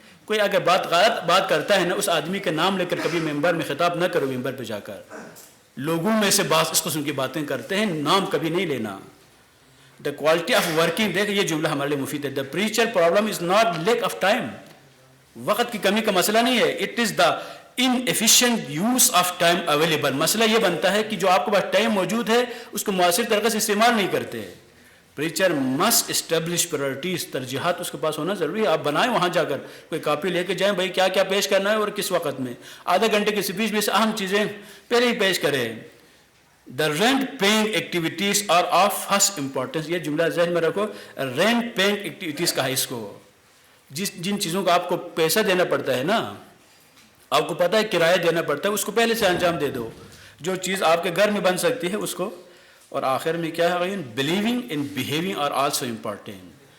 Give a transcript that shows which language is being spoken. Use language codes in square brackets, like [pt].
[ur] کوئی اگر غلط بات کرتا ہے نا، اس آدمی کا نام لے کر کبھی ممبر میں خطاب نہ کرو. ممبر پہ جا کر لوگوں میں سے بعض اس قسم کی باتیں کرتے ہیں، نام کبھی نہیں لینا. [en] the quality of working, [ur] دیکھ یہ جملہ ہمارے لیے مفید ہے. [en] the preacher problem is not lack of time, [ur] وقت کی کمی کا مسئلہ نہیں ہے. [en] It is the inefficient use of time available. [ur] مسئلہ یہ بنتا ہے کہ جو آپ کے پاس ٹائم موجود ہے اس کو مؤثر طریقے سے استعمال نہیں کرتے. [en] preacher must establish priorities، [ur] ترجیحات اس کے پاس ہونا ضروری ہے. آپ بنائیں وہاں جا کر کوئی کاپی لے کے جائیں، بھائی کیا کیا پیش کرنا ہے اور کس وقت میں. آدھا گھنٹے کی اسپیچ میں سے اہم چیزیں پہلے ہی پیش کریں. [en] The rent paying activities are of first importance. [ur] یہ جملہ ذہن میں رکھو. [en] rent paying activities [ur] کہا اس کو، جن چیزوں کا آپ کو پیسہ دینا پڑتا ہے نا، آپ کو پتہ ہے کرایہ دینا پڑتا ہے، اس کو پہلے سے انجام دے دو. جو چیز آپ کے گھر میں بن سکتی ہے اس کو. اور آخر میں کیا ہے، [en] Believing and behaving are also important.